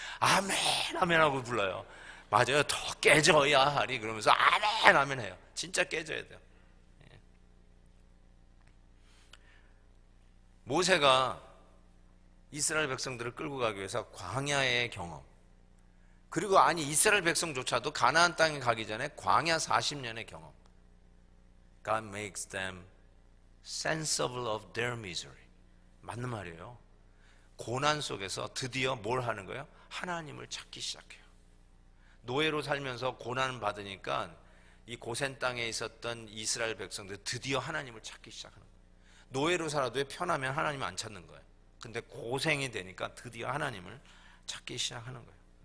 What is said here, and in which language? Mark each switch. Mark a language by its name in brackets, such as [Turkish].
[Korean] 아멘 아멘 하고 불러요. 맞아요. 더 깨져야 하리 그러면서 아멘 아멘 해요. 진짜 깨져야 돼요. 모세가 이스라엘 백성들을 끌고 가기 위해서 광야의 경험, 그리고 이스라엘 백성조차도 가나안 땅에 가기 전에 광야 40년의 경험. [English] God makes them sensible of their misery. [Korean] 맞는 말이에요. 고난 속에서 드디어 뭘 하는 거예요? 하나님을 찾기 시작해요. 노예로 살면서 고난을 받으니까 이 고센 땅에 있었던 이스라엘 백성들 드디어 하나님을 찾기 시작하는 거예요. 노예로 살아도 편하면 하나님을 안 찾는 거예요. 근데 고생이 되니까 드디어 하나님을 찾기 시작하는 거예요.